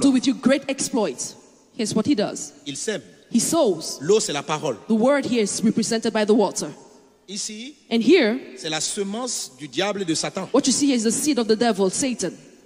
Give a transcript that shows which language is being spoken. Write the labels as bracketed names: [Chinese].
[English] do with you great exploits." Here's what he does. [French] Il sème. [English] He sows. [French] L'eau, c'est la parole. [English] The word here is represented by the water. [French] Ici, [English] And here, [French] c'est la semence du diable et de Satan. [English] what you see here is the seed of the devil, Satan.